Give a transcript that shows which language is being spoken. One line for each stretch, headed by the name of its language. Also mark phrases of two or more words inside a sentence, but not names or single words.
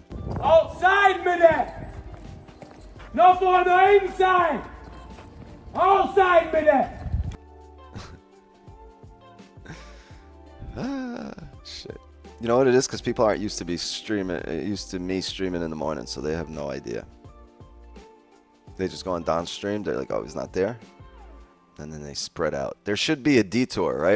Norwegian: Outside med det! Nå får du inside! Outside med det!
English: Shit. You know what it is? Because people aren't used to me streaming in the morning, so they have no idea. They just go on downstream. They're like, oh, he's not there. And then they spread out. There should be a detour, right?